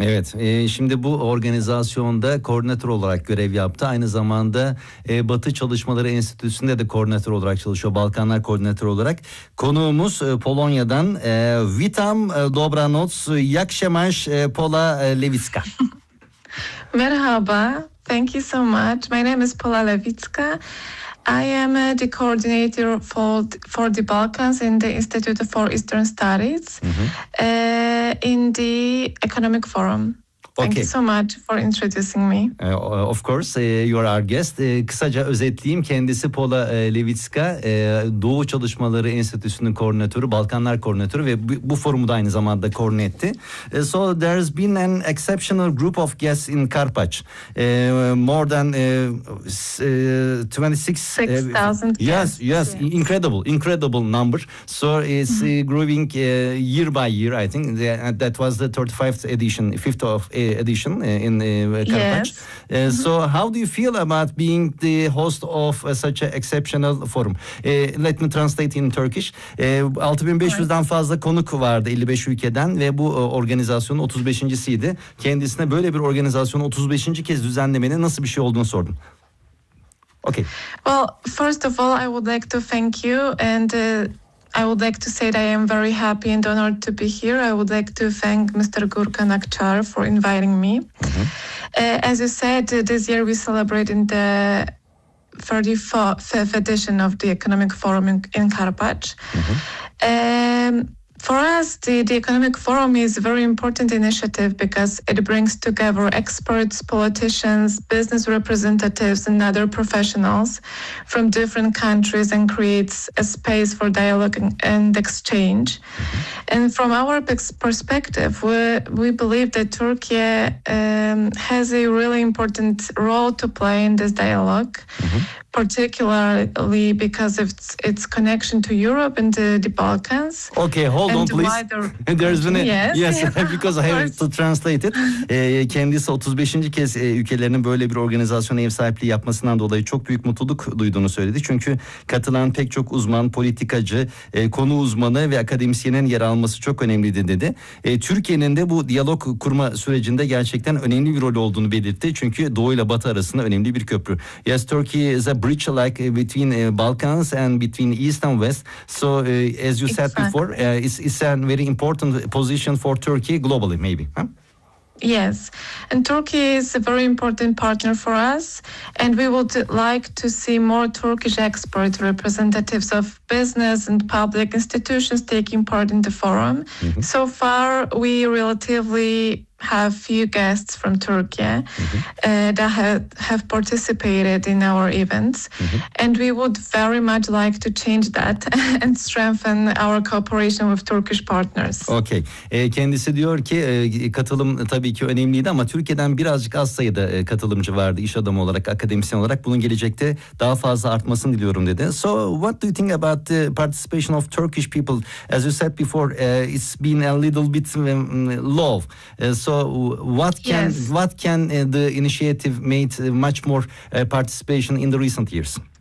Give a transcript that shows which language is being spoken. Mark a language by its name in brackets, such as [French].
[Turkish] Evet, şimdi bu organizasyonda koordinatör olarak görev yaptı. Aynı zamanda Batı Çalışmaları Enstitüsü'nde de koordinatör olarak çalışıyor. Balkanlar koordinatörü olarak. Konuğumuz Polonya'dan [Polish] Witam Dobranoc, [Turkish] Jakşemaş Pola Lewicka. Merhaba, [English] thank you so much. My name is Pola Lewicka. I am the coordinator for the Balkans in the Institute for Eastern Studies, mm-hmm, in the Economic Forum. Okay. Thank you so much for introducing me. Of course, you are our guest. [Turkish] Kısaca özetleyeyim. Kendisi Pola Lewicka, Doğu Çalışmaları Enstitüsü'nün koordinatörü, Balkanlar koordinatörü ve bu forumu da aynı zamanda koordine etti. [English] So there's been an exceptional group of guests in Karpaç. More than 26,000 guests. Yes, yes, incredible, incredible number. So it's growing year by year, I think. That was the 35th edition, fifth of edition in Karpaç. Yes. So how do you feel about being the host of such an exceptional forum? Let me translate in Turkish. [Turkish] 6500'den fazla konuk vardı 55 ülkeden ve bu organizasyonun 35.siydi. Kendisine böyle bir organizasyonu 35. kez düzenlemenin nasıl bir şey olduğunu sordum. [English] Okay. Well, first of all, I would like to thank you and I would like to say that I am very happy and honored to be here. I would like to thank Mr. Gürkan Akçar for inviting me. Mm-hmm. As you said, this year we celebrate in the 35th edition of the Economic Forum in Karpaç. Mm-hmm. For us, the Economic Forum is a very important initiative because it brings together experts, politicians, business representatives, and other professionals from different countries and creates a space for dialogue and exchange. Mm-hmm. And from our perspective, we believe that Turkey has a really important role to play in this dialogue. Mm-hmm. Particularly because of its connection to Europe and the Balkans. Okay, hold on please. There's been a, yes, because I have to translate it. [Turkish] Kendisi 35. kez ülkelerinin böyle bir organizasyona ev sahipliği yapmasından dolayı çok büyük mutluluk duyduğunu söyledi. Çünkü katılan pek çok uzman, politikacı, konu uzmanı ve akademisyenin yer alması çok önemliydi dedi. Türkiye'nin de bu diyalog kurma sürecinde gerçekten önemli bir rol olduğunu belirtti. Çünkü Doğu ile Batı arasında önemli bir köprü. [English] Yes, Turkey is a bridge like between Balkans and between East and West. So as you said before, it's a very important position for Turkey globally, maybe. Huh? Yes, and Turkey is a very important partner for us, and we would like to see more Turkish expert representatives of business and public institutions taking part in the forum. Mm-hmm. So far, we relatively have few guests from Turkey, mm-hmm, that have participated in our events, mm-hmm, and we would very much like to change that and strengthen our cooperation with Turkish partners. Okay. [Turkish] Kendisi diyor ki katılım tabii ki önemliydi ama Türkiye'den birazcık az sayıda katılımcı vardı, iş adamı olarak, akademisyen olarak. Bunun gelecekte daha fazla artmasını diliyorum dedi. [English] So what do you think about the participation of Turkish people? As you said before, it's been a little bit low. So what can the initiative made much more participation in the recent years?